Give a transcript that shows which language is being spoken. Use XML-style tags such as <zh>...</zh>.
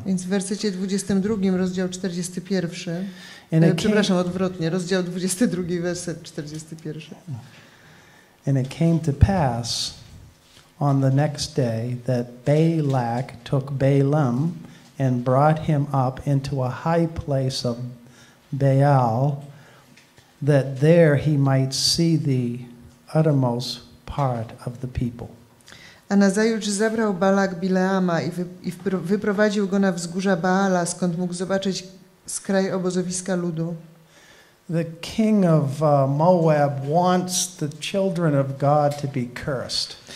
<pl>Więc w wersecie 22, rozdział 41. Przepraszam, odwrotnie, rozdział 22, werset 41.</pl> <en>And it came to pass on the next day that Balak took Balaam and brought him up into a high place of Baal, that there he might see the uttermost part of the people.</en> <pl>A nazajutrz zabrał Balak Bileama i wyprowadził go na wzgórza Baala, skąd mógł zobaczyć skraj obozowiska ludu.</pl> <en>The king of Moab wants the children of God to be cursed.</en>